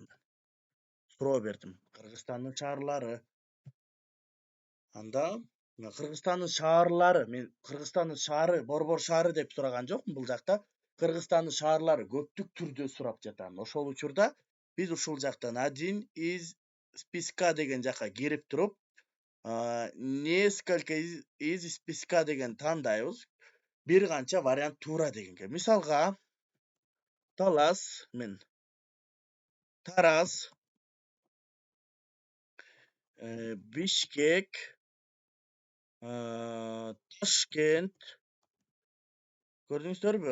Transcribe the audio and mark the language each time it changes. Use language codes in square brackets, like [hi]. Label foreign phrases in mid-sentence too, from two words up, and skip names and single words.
[ky] Суроо бердим. Кыргызстандын шаарлары. Анда Кыргызстандын шаарлары, мен Кыргызстандын шаары, Борбор шаары деп сураган жокмун бул жакта. Кыргызстандын шаарлары көптүк түрдө сурап жатам. Ошол учурда биз ушул жактан [ru] один из списка [ky] деген жака кирип туруп, [ru] несколько из списка [ky] деген тандайбыз. Бир канча вариант туура дегенге. Мисалга Талас, мен Тараз, Бишкек, Ташкент, көрдүңүздөрбү?